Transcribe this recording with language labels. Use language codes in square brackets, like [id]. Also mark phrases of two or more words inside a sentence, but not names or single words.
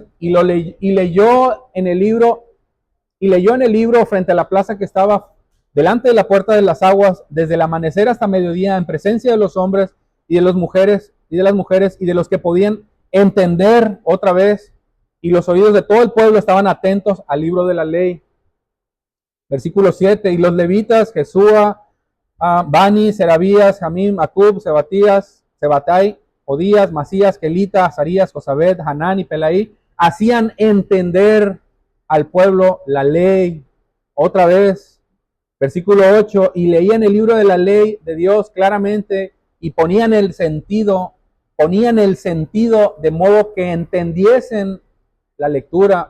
[es] Y leyó en el libro frente a la plaza que estaba delante de la puerta de las aguas, desde el amanecer hasta mediodía, en presencia de los hombres y de las mujeres y de los que podían entender otra vez, y los oídos de todo el pueblo estaban atentos al libro de la ley. Versículo 7, y los levitas, Jesúa, Bani, Serabías, Jamim, Acub, Sebatai, Odías, Masías, Kelita, Azarías, Josabed, Hanán y Pelaí, hacían entender al pueblo la ley. Otra vez, versículo 8, y leían el libro de la ley de Dios claramente y ponían el sentido de modo que entendiesen la lectura.